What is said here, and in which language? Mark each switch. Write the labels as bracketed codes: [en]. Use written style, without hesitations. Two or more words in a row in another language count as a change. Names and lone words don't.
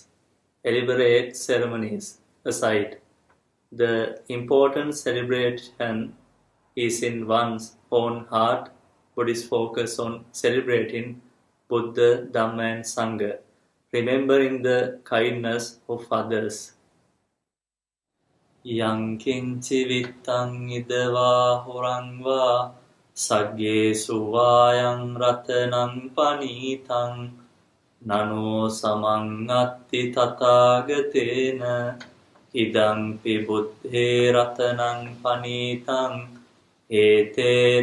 [en] Elaborate ceremonies aside, the important celebration is in one's own heart. Buddhist focus on celebrating Buddha, Dhamma and Sangha, remembering the kindness of others. [pi] යංකින්චි විත්තං ඉදවා හොරංවා සග්ගේසු වායං රතනං පනීතං නනෝ සමං අත්ති තථාගතේන ඉදංපි බුද්ධේ රතනං පනීතං ඒතේන